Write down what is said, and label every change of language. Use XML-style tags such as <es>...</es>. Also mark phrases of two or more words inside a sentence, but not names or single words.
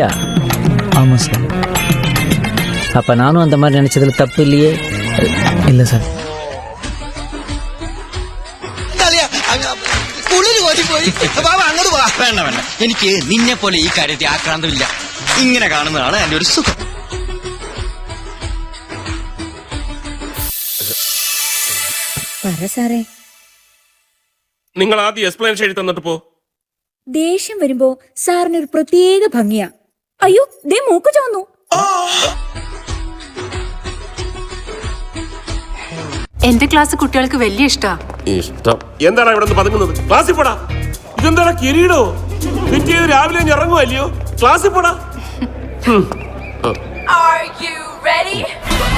<ta>ஆமா சார். அப்ப நானும் அந்த மாதிரி நினைச்சதுல தப்பு இல்லையே? இல்ல சார்.</ta> <ml>വേണ്ട വേണ്ട, എനിക്ക് നിന്നെ പോലെ ഈ കാര്യത്തിൽ ആക്രാന്തമില്ല. ഇങ്ങനെ കാണുന്നതാണ് എന്റെ ഒരു സുഖം. സാറേ, നിങ്ങൾ ആദ്യം എക്സ്പ്ലനേഷൻ എഴുതി തന്നിട്ട് പോ. ദേഷ്യം വരുമ്പോ സാറിനൊരു പ്രത്യേക ഭംഗിയാ. അയ്യോ, ദേ മൂക്ക് ചോന്നു. എന്റെ ക്ലാസ് കുട്ടികൾക്ക് വലിയ ഇഷ്ടം. എന്താണ് ഇവിടെ പതുങ്ങുന്നത്? ക്ലാസ്സിൽ പോടാ. ഇതെന്താ കിരീടോ? ഫിറ്റ് ചെയ്ത് രാവിലെ ഇറങ്ങുമല്ലയോ? ക്ലാസ്സിൽ പോടാ.</ml> <en>Are you ready?</en>